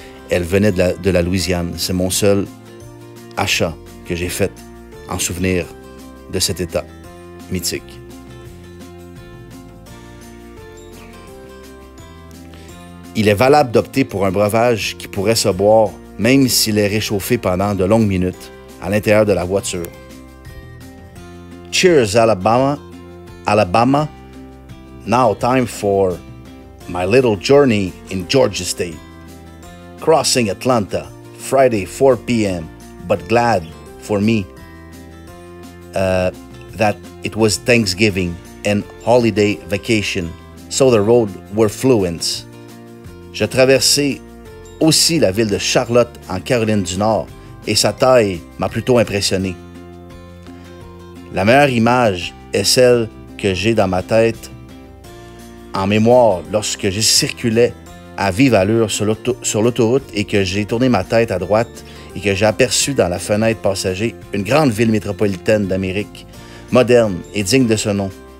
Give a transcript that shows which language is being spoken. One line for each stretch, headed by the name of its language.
French: Elle venait de la Louisiane. C'est mon seul achat que j'ai fait en souvenir de cet état mythique. Il est valable d'opter pour un breuvage qui pourrait se boire même s'il est réchauffé pendant de longues minutes à l'intérieur de la voiture.
English: Cheers, Alabama! Alabama! Now time for my little journey in Georgia State. Crossing Atlanta, Friday 4 p.m., but glad for me that it was Thanksgiving and holiday vacation, so the road were fluent.
French: Je traversais aussi la ville de Charlotte en Caroline du Nord et sa taille m'a plutôt impressionné. La meilleure image est celle que j'ai dans ma tête en mémoire lorsque je circulais à vive allure sur l'autoroute et que j'ai tourné ma tête à droite et que j'ai aperçu dans la fenêtre passager une grande ville métropolitaine d'Amérique, moderne et digne de ce nom.